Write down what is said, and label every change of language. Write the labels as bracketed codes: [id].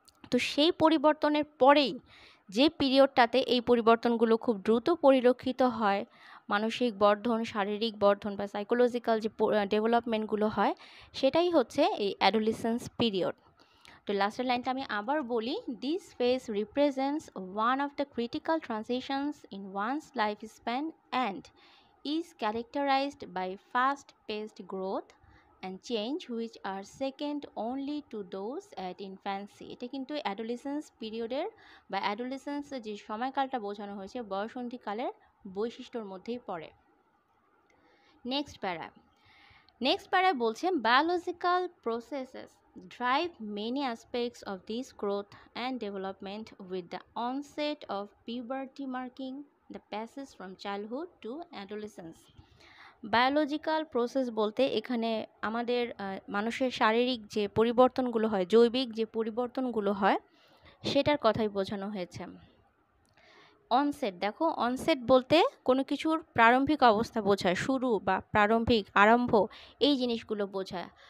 [bn] তো সেই পরিবর্তনের পরেই যে পিরিয়ডটাতে এই পরিবর্তনগুলো খুব দ্রুত পরিলক্ষিত হয়, মানসিক বর্ধন, শারীরিক বর্ধন বা সাইকোলজিক্যাল যে ডেভেলপমেন্টগুলো হয়, সেটাই হচ্ছে এই অ্যাডোলেসেন্স পিরিয়ড। তো লাস্টের লাইনটা আমি আবার বলি, [en] This phase represents one of the critical transitions in one's life span and is characterized by fast-paced growth and change which are second only to those at infancy. [bn] এটা কিন্তু অ্যাডোলেসেন্স পিরিয়ডের বা অ্যাডোলেসেন্স যে সময়কালটা বোঝানো হয়েছে বয়সন্ধিকালের বৈশিষ্ট্যর মধ্যেই পড়ে। নেক্সট প্যারায় বলছে [en] Biological processes drive many aspects of this growth and development with the onset of puberty marking the passage from childhood to adolescence. [bn] Biological process বলতে এখানে আমাদের মানুষের শারীরিক যে পরিবর্তনগুলো হয়, জৈবিক যে পরিবর্তনগুলো হয় সেটার কথাই বোঝানো হয়েছে। অনসেট, দেখো অনসেট বলতে কোনো কিছুর প্রারম্ভিক অবস্থা বোঝায়, শুরু বা প্রারম্ভিক আরম্ভ এই জিনিসগুলো বোঝায়।